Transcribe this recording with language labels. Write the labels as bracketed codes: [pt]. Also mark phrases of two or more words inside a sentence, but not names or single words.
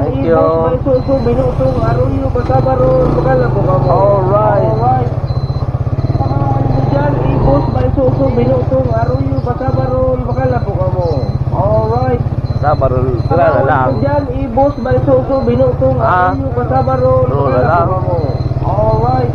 [en] Thank you. [bik] ibos, balisuso, binutong, aruyo, kasabarol, bakala po kamo. Alright. Alright. Kabawan do dyan, ibos, balisuso, binutong, aruyo, kasabarol, bakala po kamo. Alright. Sabarol, sila na lang. Kabawan do dyan, ibos, balisuso, binutong, Ah. aruyo, kasabarol, Wala bakala lang. po kamo. Alright.